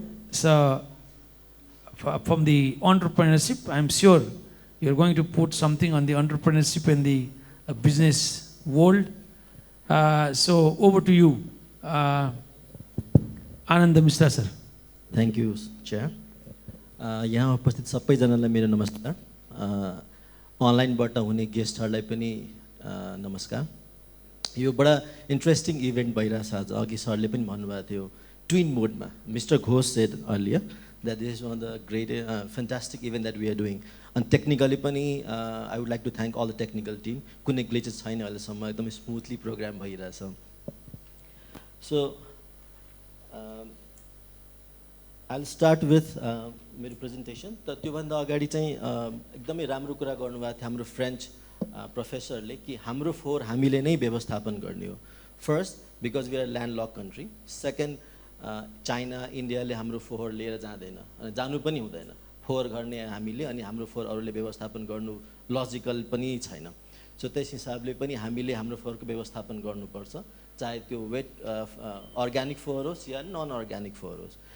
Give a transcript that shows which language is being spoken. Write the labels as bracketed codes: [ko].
[en] So from the entrepreneurship, I'm sure you're going to put something on the entrepreneurship and the business world. So over to you, Anand Mishra sir. Thank you, Chair. [ne] यहाँ उपस्थित सबैजनालाई मेरो नमस्कार. अनलाइनबाट हुने गेस्टहरूलाई पनि नमस्कार. यो बडा इन्ट्रेस्टिङ इभेन्ट भइरहेछ आज. अघि सरले पनि भन्नुभएको थियो ट्विन मोडमा. [en] Mister Ghosh said earlier that this is one of the great, fantastic event that we are doing. And technically, I would like to thank all the technical team. [ne] Kunai glitches छैन अहिलेसम्म एकदमै smoothly program भइरहेछ. [en] So I'll start with [ne] मेरो [en] presentation. [ne] त त्योभन्दा अगाडि चाहिँ एकदमै राम्रो कुरा गर्नुभएको थियो हाम्रो फ्रेन्च प्रोफेसरले कि हाम्रो फोहोर हामीले नै व्यवस्थापन गर्ने हो. [en] First, because we are a landlocked country. [ne] Second, China इन्डियाले हाम्रो फोहोर लिएर जाँदैन अनि जानु पनि हुँदैन. फोहोर गर्ने हामीले अनि हाम्रो फोहोर अरूले व्यवस्थापन गर्नु लजिकल पनि छैन. सो त्यस हिसाबले पनि हामीले हाम्रो फोहोरको व्यवस्थापन गर्नुपर्छ, चाहे त्यो वेट अर्ग्यानिक फोहोर होस् या नन अर्ग्यानिक फोहोर होस्.